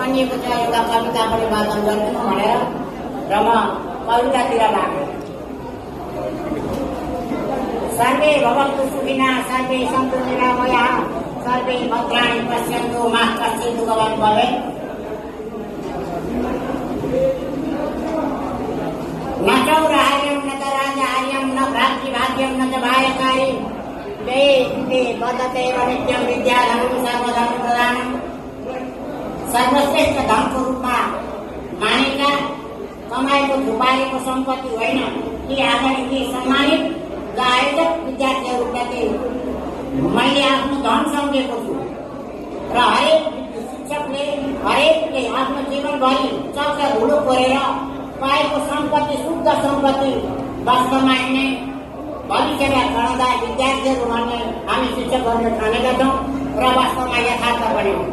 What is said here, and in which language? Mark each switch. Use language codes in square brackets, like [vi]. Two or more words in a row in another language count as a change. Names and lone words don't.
[ne] बनिएको छ एउटा कविता पनि वाचन गरिदिनु भनेर र म कवितातिर लागेँ। [sa] सर्वे भवन्तु सुखिनः सर्वे सन्तु निरामयाः सर्वे भद्राणि पश्यन्तु मा कश्चित् दुःखभाग् भवेत्। न चौराहार्यं न च राजहार्यं न भ्रातृभाग्यं न च भायकारी ते वदते नित्यं विद्याधनं सर्वधर्मप्रधानं। [ne] सर्वश्रेष्ठ धनको रूपमा मानेका कमाएको छुपाएको सम्पत्ति होइन, ती आगामी ती सम्मानित र आयोजक विद्यार्थीहरूप्रति मैले आफ्नो धन सम्झेको छु र हरेक शिक्षकले हरेकले आफ्नो जीवनभरि चक्र धुलो कोरेर पाएको सम्पत्ति शुद्ध सम्पत्ति वास्तवमा नै भविष्यमा पढाउँदा विद्यार्थीहरू भन्ने हामी शिक्षकहरूले ठानेका छौँ र वास्तवमा यथार्थ पनि हो।